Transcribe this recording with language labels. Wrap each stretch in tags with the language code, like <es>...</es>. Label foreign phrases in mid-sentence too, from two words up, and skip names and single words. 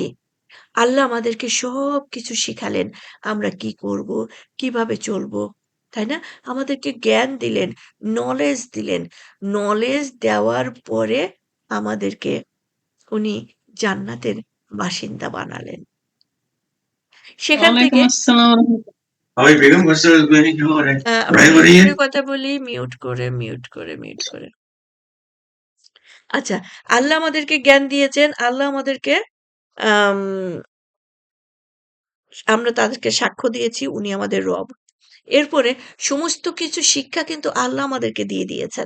<bn>আল্লাহ আমাদেরকে সবকিছু শিখালেন। আমরা কি করব, কিভাবে চলবো, তাই না? আমাদেরকে জ্ঞান দিলেন, নলেজ দিলেন। নলেজ দেওয়ার পরে আমাদেরকে উনি জান্নাতের বাসিন্দা বানালেন। সেখান ওয়ালাইকুম থেকে আসসালাম।</bn> <tr>Abi benim mesela beni kim var?</tr> <bn>আমরা</bn> <tr>Buraya</tr> <bn>মিউট করে</bn> <tr>varayım.</tr> <bn>কথা বলি, মিউট করে। আচ্ছা, আল্লাহ আমাদেরকে জ্ঞান দিয়েছেন, আল্লাহ আমাদেরকে আম আমরা তাদেরকে সাক্ষ্য দিয়েছি উনি আমাদের রব। এরপরে সমস্ত কিছু শিক্ষা কিন্তু আল্লাহ আমাদেরকে দিয়ে দিয়েছেন।</bn>